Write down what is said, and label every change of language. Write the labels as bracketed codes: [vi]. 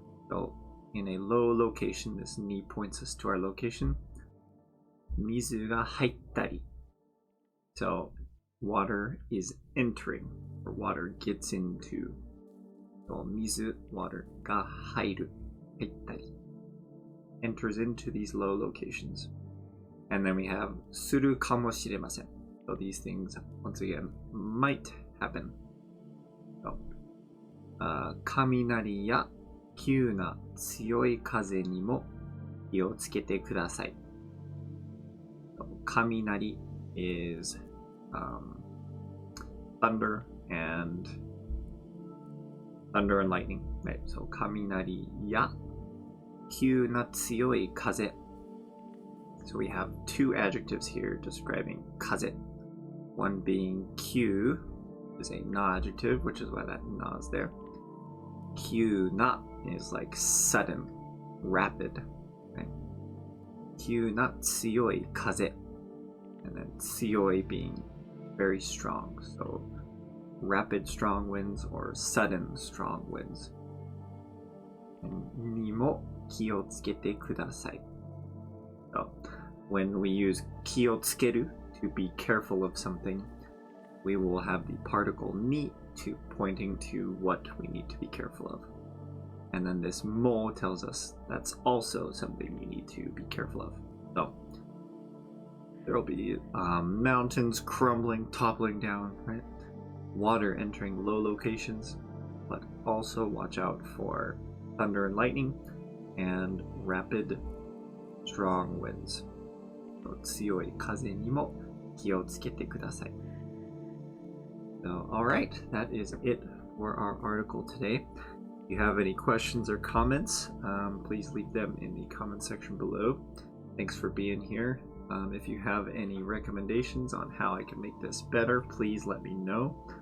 [en] So in a low location, this ni points us to our location. [ja] 水が入ったり. [en] So water is entering, or water gets into. 水 water が入る、入ったり enters into these low locations. And then we have するかもしれません. So these things, once again, might happen. [ja] So, 雷や急な強い風にも気をつけてください. [en] So, 雷 is thunder and lightning, right? [ja] So 雷や急な強い風. [en] So we have two adjectives here describing 風. One being 急 is a na adjective, which is why that na is there. 急な is like sudden, rapid, right? [ja] 急な強い風. [en] And then 強い being very strong. So rapid strong winds or sudden strong winds. [ja] にも気をつけてください. [en] So when we use 気をつける to be careful of something, we will have the particle に to pointing to what we need to be careful of. And then this も tells us that's also something you need to be careful of. So there will be mountains crumbling, toppling down, right? Water entering low locations, but also watch out for thunder and lightning and rapid, strong winds. [ja] 強い風にも気をつけてください. [en] So, all right, that is it for our article today. If you have any questions or comments, please leave them in the comment section below. Thanks for being here. If you have any recommendations on how I can make this better, please let me know.